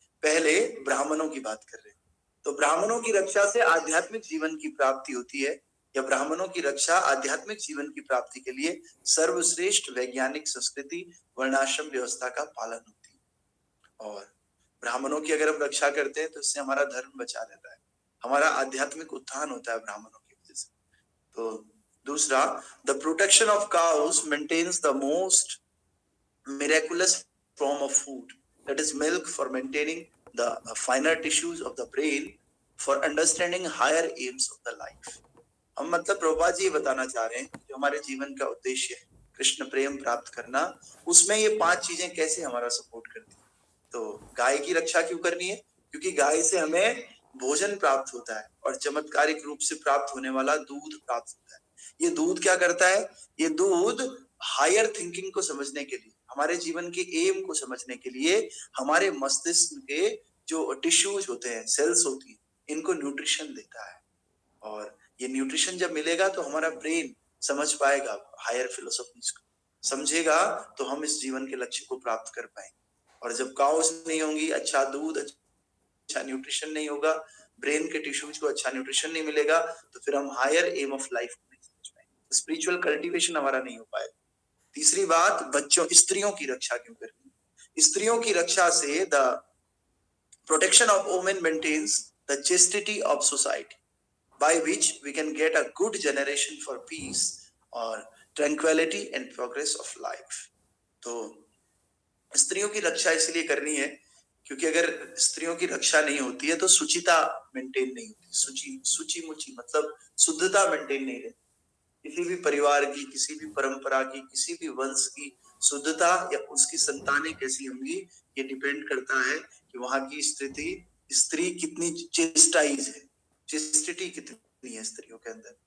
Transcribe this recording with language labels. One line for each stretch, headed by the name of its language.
Hindi: पहले ब्राह्मणों की बात कर रहे हैं। तो ब्राह्मणों की रक्षा से आध्यात्मिक जीवन की प्राप्ति होती है, या ब्राह्मणों की रक्षा आध्यात्मिक जीवन की प्राप्ति के लिए सर्वश्रेष्ठ वैज्ञानिक संस्कृति वर्णाश्रम व्यवस्था का पालन होती है। और ब्राह्मणों की अगर हम रक्षा करते हैं तो इससे हमारा धर्म बचा रहता है, हमारा आध्यात्मिक उत्थान होता है ब्राह्मणों की वजह से। तो दूसरा,
English: The protection of cows maintains the most miraculous form of food, that is milk, for maintaining the finer tissues of the brain, for understanding higher aims of the life.
Hindi: हम मतलब प्रभुपाद जी बताना चाह रहे हैं जो हमारे जीवन का उद्देश्य है कृष्ण प्रेम प्राप्त करना, उसमें ये 5 चीजें कैसे हमारा सपोर्ट करती है। तो गाय की रक्षा क्यों करनी है? क्योंकि गाय से हमें भोजन प्राप्त होता है, और चमत्कारिक रूप से प्राप्त होने वाला दूध प्राप्त होता है। ये दूध क्या करता है? ये दूध हायर थिंकिंग को समझने के लिए, हमारे जीवन के एम को समझने के लिए, हमारे मस्तिष्क के जो टिश्यूज होते हैं, सेल्स होती है, इनको न्यूट्रिशन देता है। और ये न्यूट्रिशन जब मिलेगा तो हमारा ब्रेन समझ पाएगा, हायर फिलोसॉफीज को समझेगा, तो हम इस जीवन के लक्ष्य को प्राप्त कर पाएंगे। और जब काउस नहीं होंगी, अच्छा दूध, अच्छा न्यूट्रिशन नहीं होगा, ब्रेन के टिश्यूज को अच्छा न्यूट्रिशन नहीं मिलेगा, तो फिर हम हायर एम ऑफ लाइफ को नहीं समझ पाएंगे, स्पिरिचुअल कल्टीवेशन हमारा नहीं हो पाएगा। तीसरी बात, बच्चों, स्त्रियों की रक्षा क्यों करनी? स्त्रियों की रक्षा से
English: The protection of women maintains the chastity of society, by which we can get a good generation for peace or tranquility and progress of life.
Hindi: तो स्त्रियों की रक्षा इसलिए करनी है क्योंकि अगर स्त्रियों की रक्षा नहीं होती है तो शुचिता मेंटेन नहीं होती। सूची मुची मतलब शुद्धता मेंटेन नहीं रहती। किसी भी परिवार की, किसी भी परंपरा की, किसी भी वंश की शुद्धता या उसकी संतानें कैसी होंगी, ये डिपेंड करता है कि वहां की स्त्री कितनी चेस्टाइज है, चेस्टिटी कितनी है स्त्रियों के अंदर।